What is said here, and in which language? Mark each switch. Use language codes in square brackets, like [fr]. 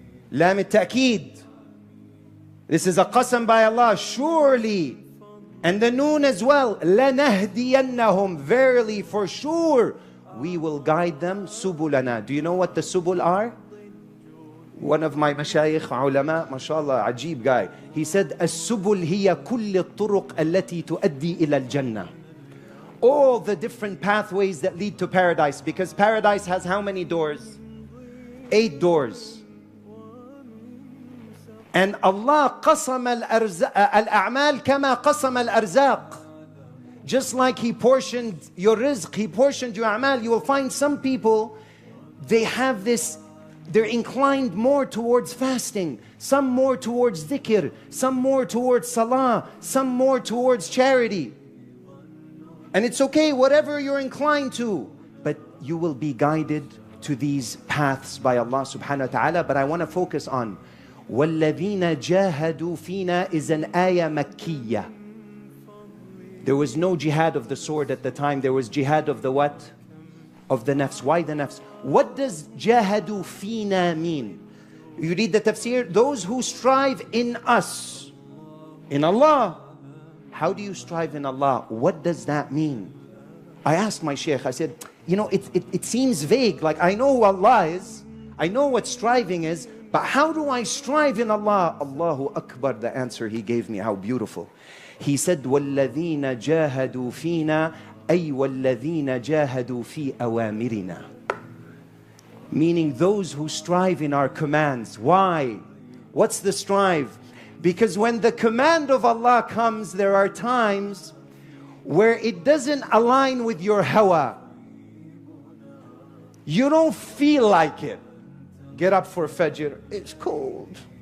[en] Lam al-ta'keed. This is a qasam by Allah, surely. And the noon as well, [ar] لَنَهْدِيَنَّهُمْ. [en] Verily, for sure, we will guide them. Subulana. Do you know what the subul are? One of my mashayikh, ulama, mashallah, ajib guy. He said, [ar] السبل هي كل الطرق التي تؤدي إلى الجنة. [en] All the different pathways that lead to paradise. Because paradise has how many doors? 8 doors. [ar] And Allah قسم الأعمال كما قسم الأرزاق. [en] Just like He portioned your rizq, He portioned your a'mal. You will find some people, they have this, they're inclined more towards fasting, some more towards dhikr, some more towards salah, some more towards charity. And it's okay, whatever you're inclined to, but you will be guided to these paths by Allah subhanahu wa ta'ala. But I want to focus on [ar] وَالَّذِينَ جَاهَدُوا فِينَا [en] is an ayah makkiyah. There was no jihad of the sword at the time. There was jihad of the what? Of the nafs. Why the nafs? What does [ar] jahadu fina [en] mean? You read the tafsir, those who strive in us, in Allah. How do you strive in Allah? What does that mean? I asked my sheikh, I said, you know, it seems vague. Like, I know who Allah is, I know what striving is, but how do I strive in Allah? Allahu Akbar, the answer he gave me, how beautiful. He said, [ar] وَالَّذِينَ جَاهَدُوا فِينَا أَيْ وَالَّذِينَ جَاهَدُوا فِي أَوَامِرِنَا. [en] Meaning those who strive in our commands. Why? What's the strive? Because when the command of Allah comes, there are times where it doesn't align with your hawa. You don't feel like it. Get up for Fajr. It's cold.